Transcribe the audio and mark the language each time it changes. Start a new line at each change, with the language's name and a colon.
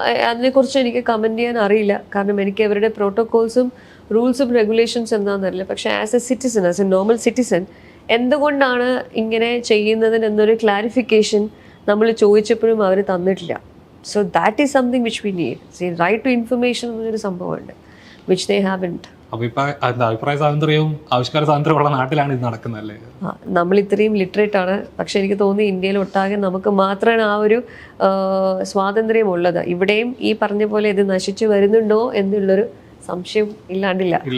Malayalam: അതിനെക്കുറിച്ച് എനിക്ക് കമൻറ്റ് ചെയ്യാൻ അറിയില്ല. കാരണം എനിക്ക് അവരുടെ പ്രോട്ടോകോൾസും റൂൾസും റെഗുലേഷൻസ് എന്താണെന്നറിയില്ല. പക്ഷേ ആസ് എ നോർമൽ സിറ്റിസൺ എന്തുകൊണ്ടാണ് ഇങ്ങനെ ചെയ്യുന്നതിന് എന്നൊരു ക്ലാരിഫിക്കേഷൻ നമ്മൾ ചോദിച്ചപ്പോഴും അവർ തന്നിട്ടില്ല.
English: So that is something which we need. See, right to information
Malayalam: എന്നൊരു സംഭവമുണ്ട്,
English: which they haven't.
Malayalam: അഭിപ്രായ സ്വാതന്ത്ര്യവും ആവിഷ്കാര സ്വാതന്ത്ര്യമുള്ള നാട്ടിലാണ് ഇത് നടക്കുന്നതല്ലേ? നമ്മൾ ഇത്രയും ലിറ്ററേറ്റ് ആണ്. പക്ഷെ എനിക്ക് തോന്നി ഇന്ത്യയിൽ ഒട്ടാകെ നമുക്ക് മാത്രമാണ് ആ ഒരു സ്വാതന്ത്ര്യം ഉള്ളത്. ഇവിടെയും ഈ പറഞ്ഞ പോലെ ഇത് നശിച്ചു വരുന്നുണ്ടോ എന്നുള്ളൊരു സംശയം ഇല്ലാണ്ടില്ല.